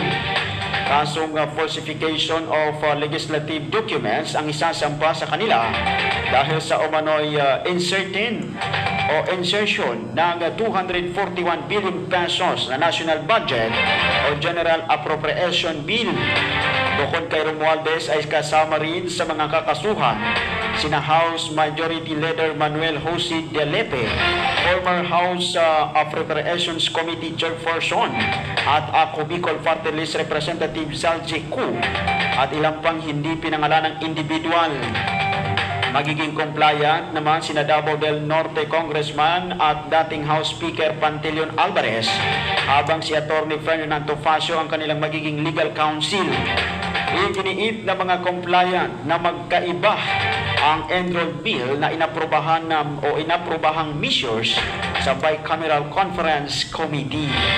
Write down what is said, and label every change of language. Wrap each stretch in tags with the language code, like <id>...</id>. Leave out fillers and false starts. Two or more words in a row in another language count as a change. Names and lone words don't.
<tl>Kasong</tl> <en>falsification of legislative documents</en> <tl>ang isasampa sa kanila dahil sa umano'y insertion ng 241 billion pesos na</tl> <en>national budget</en> <tl>o General Appropriation Bill. Bukod kay Romualdez ay kasama rin sa mga kakasuhan sina House Majority Leader Manuel Jose de Lepe, former House Appropriations Committee Chairperson at ako Bicol Party List Representative Salji Ku at ilang pang hindi pinangalanang individual. Magiging compliant naman sina Davao del Norte Congressman at dating House Speaker Pantilion Alvarez, habang si Atty. Ferdinand Tofacio ang kanilang magiging legal counsel. Iginiit na mga compliant na magkaiba ang</tl> <en>enrolled bill</en> <tl>na inaprobahang measures sa Bicameral Conference Committee.</tl>